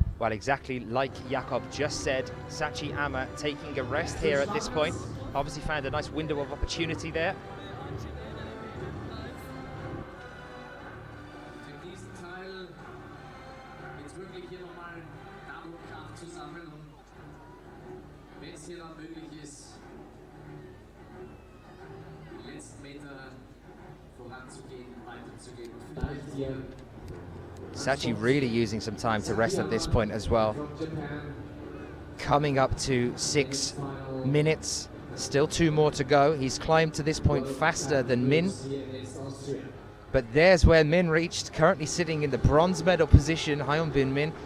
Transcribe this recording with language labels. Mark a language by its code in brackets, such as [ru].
[en] Well, exactly like Jakob just said, Sachi AMMA taking a rest here at this point. Obviously found a nice window of opportunity there. [de] Für diesen Teil jetzt wirklich hier nochmal Double-Kraft zusammen und wenn es hier dann möglich ist, die letzten Meter voranzugehen, weiterzugehen und vielleicht hier [en] Sachi really using some time to rest at this point as well. from Japan. Coming up to 6 minutes, still 2 more to go. He's climbed to this point faster than Min, [de] Hier ist Austria. [en] but there's where Min reached, currently sitting in the bronze medal position, Hyun-Bin Min.